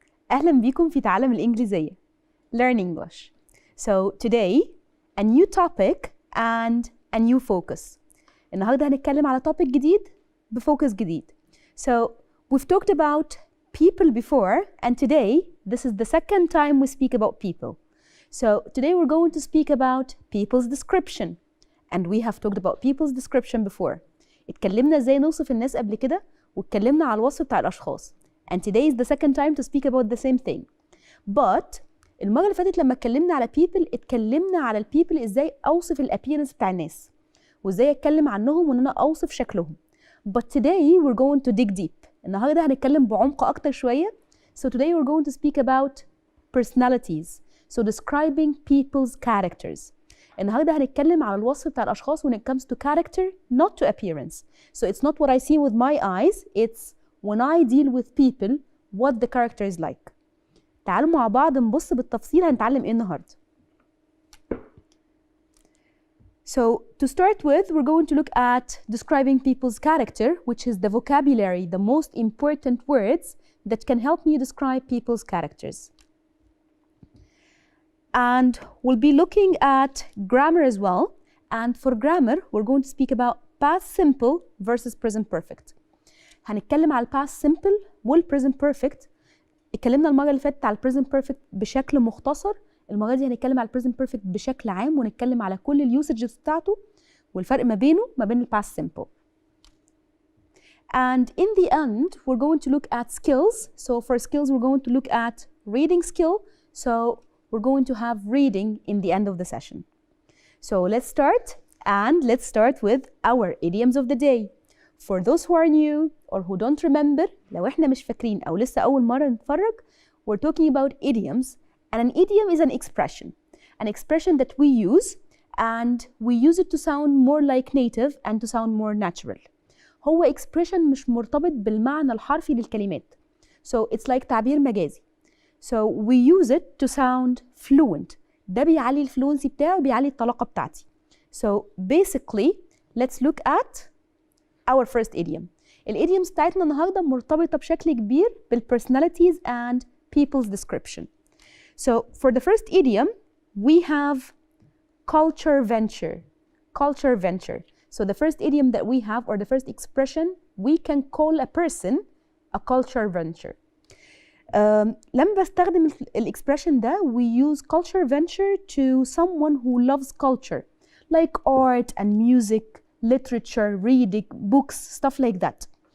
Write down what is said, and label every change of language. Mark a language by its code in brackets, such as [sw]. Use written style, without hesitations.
[ar] أهلا بيكم في تعلم الإنجليزية. [en] Learn English. So today a new topic and a new focus. [ar] النهارده هنتكلم على topic جديد بفوكس جديد. [en] So we've talked about people before and today this is the second time we speak about people. So today we're going to speak about people's description. And we have talked about people's description before. [ar] اتكلمنا ازاي نوصف الناس قبل كده واتكلمنا على الوصف بتاع الأشخاص. [en] And today is the second time to speak about the same thing. [ar] But المرة اللي فاتت لما اتكلمنا على people اتكلمنا على البيبل ازاي اوصف الابيرنس بتاع الناس وازاي اتكلم عنهم وان انا اوصف شكلهم. [en] But today we're going to dig deep. [ar] النهارده هنتكلم بعمق اكتر شوية. [en] So today we're going to speak about personalities. So describing people's characters. [ar] النهارده هنتكلم على الوصف بتاع الاشخاص [en] when it comes to character not to appearance. So it's not what I see with my eyes, it's when I deal with people what the character is like. [ar] تعالوا مع بعض نبص بالتفصيل هنتعلم ايه النهارده. [en] So to start with we're going to look at describing people's character, which is the vocabulary, the most important words that can help me describe people's characters. And we'll be looking at grammar as well. And for grammar we're going to speak about past simple versus present perfect. [ar] هنتكلم على الباست سمبل والبريزنت بيرفكت. اتكلمنا المره اللي فاتت على البريزنت بيرفكت بشكل مختصر. المره دي هنتكلم على البريزنت بيرفكت بشكل عام ونتكلم على كل اليوسجز بتاعته والفرق ما بينه ما بين الباست سمبل. [en] And in the end we're going to look at skills. So for skills we're going to look at reading skill. So we're going to have reading in the end of the session. So let's start, and let's start with our idioms of the day. For those who are new or who don't remember, [ar] لو احنا مش فاكرين أو لسه أول مرة نتفرج, [en] we're talking about idioms. And an idiom is an expression that we use, and we use it to sound more like native and to sound more natural. [ar] هو expression مش مرتبط بالمعنى الحرفي للكلمات. [en] So it's like [ar] تعبير مجازي. [en] So we use it to sound fluent. [ar] ده بيعلي الفلونسي بتاعه وبيعلي الطلاقة بتاعتي. [en] So basically, let's look at our first idiom. [ar] الإيديومز بتاعتنا النهارده مرتبطة بشكل كبير بال [en] personalities and people's description. So for the first idiom, we have culture venture. Culture venture. So the first idiom that we have, or the first expression, we can call a person a culture venture. [ar] لما بستخدم الإكسبريشن ده, [en] we use culture venture to someone who loves culture, like art and music, literature, reading, books, stuff like that.